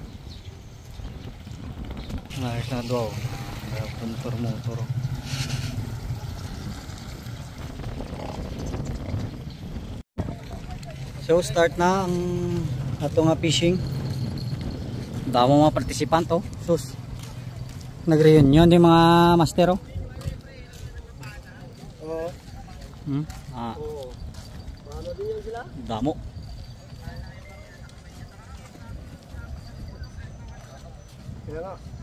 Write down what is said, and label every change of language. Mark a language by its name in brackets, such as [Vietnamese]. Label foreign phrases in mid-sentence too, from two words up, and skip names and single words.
[Hiligaynon] Para sa nga duwa motor. So start na ang ato nga fishing. Damo mga participant oh. Sus. Nag-reunion din mga master oh. Oo. Oo. [Filipino] Paano din yan sila? Damo. Kaya nga.